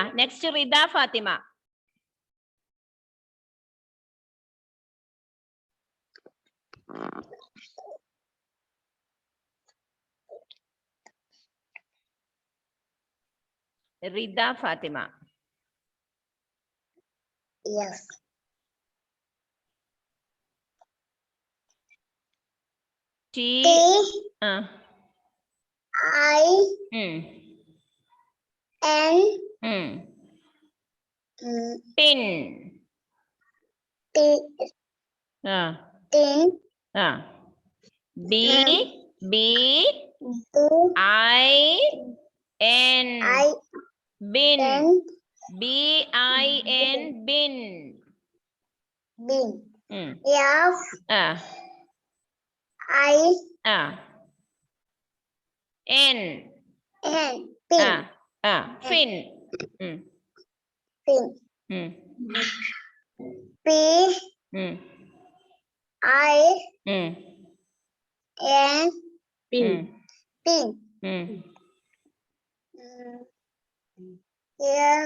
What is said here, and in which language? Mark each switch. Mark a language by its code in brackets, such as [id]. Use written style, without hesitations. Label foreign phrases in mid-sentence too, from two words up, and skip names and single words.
[en] Next, Rida Fatima. Rida Fatima. Yes. T. I. N. Tin. Tin. B. I. N. Bin. BIN. Bin. Bin. F. I. N. Pin. Fin. Pin. P. I. N. Pin. Pin. Yes.